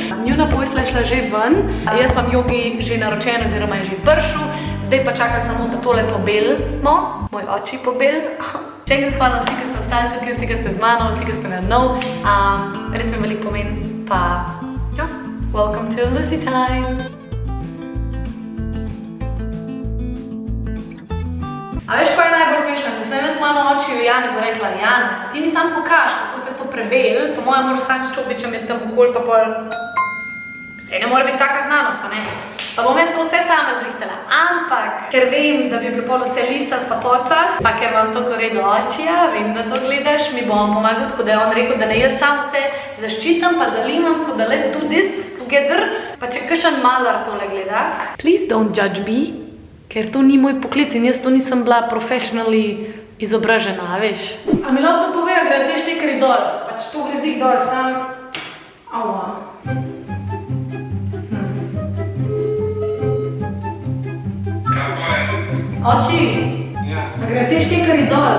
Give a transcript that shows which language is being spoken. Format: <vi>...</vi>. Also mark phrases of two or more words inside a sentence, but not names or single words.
<sl>Njuna postelja je šla že ven, jaz imam Jogi že naročen oziroma je že prišel, zdaj pa čakam samo, da tole pobelimo, moj oči pobel. Še enkrat hvala vsi, ki ste ostali tukaj, vsi, ki ste z mano, vsi, ki ste na nov. Res mi veliko pomen, pa ja.</sl> <en>Welcome to Lucy Time!</en> <sl>A veš, ko je najbolj smešno? Da sem jaz mojemu očiju Janezu rekla, Janez, ti mi sam pokaž, kako se to prebel, po mojem moraš sam s čopičem je tam okoli, pa pol... Vse ne mora biti taka znanost, pa ne? Pa bom jaz to vse sama zrihtala, ampak, ker vem, da bi bilo pol vse lisas pa pocas, pa ker vam to koredo očija, vem, da to gledaš, mi bom pomagal, tako da je on rekel, da ne jaz sam vse zaščitam, pa zalimam, tako da</sl> <en>let's do this together,</en> <sl>pa če kakšen malar tole gleda.</sl> <en>Please don't judge me,</en> <sl>ker to ni moj poklic in jaz to nisem bila professionally izobražena, veš. A mi lahko povejo, gre te štekari dol, pač to gre zih dol, sam... Aua. Oči, a gre te štekari dol?</sl>